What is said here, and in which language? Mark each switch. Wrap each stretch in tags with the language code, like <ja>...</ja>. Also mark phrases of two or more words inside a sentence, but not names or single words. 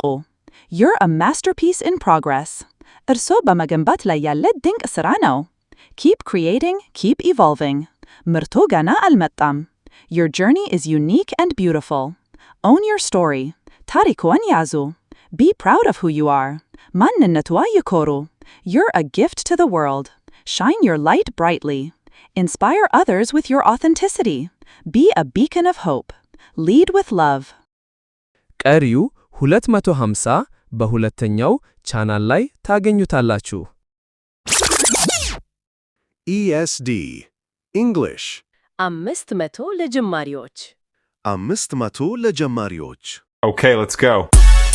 <en>You're a masterpiece in progress.</en> <am>እርሶ በመገንባት ላይ ያለ ድንቅ ሥራ ነው.</am> <en>Keep creating, keep evolving.</en> <am>ምርቱ ገና አልመጣም.</am> <en>Your journey is unique and beautiful. Own your story.</en> <am>ታሪክዎን ያዙ.</am> <en>Be proud of who you are.</en> <am>ማንነትዎ ይኮሩ.</am> <en>You're a gift to the world. Shine your light brightly. Inspire others with your authenticity. Be a beacon of hope. Lead with love.</en> <am>ቀሪው 250 በሁለተኛው ቻናል ላይ ታገኙታላችሁ።</am> <en>ESD English</en> <am>500 ለጀማሪዎች 500 ለጀማሪዎች</am> <en>Okay, let's go.</en>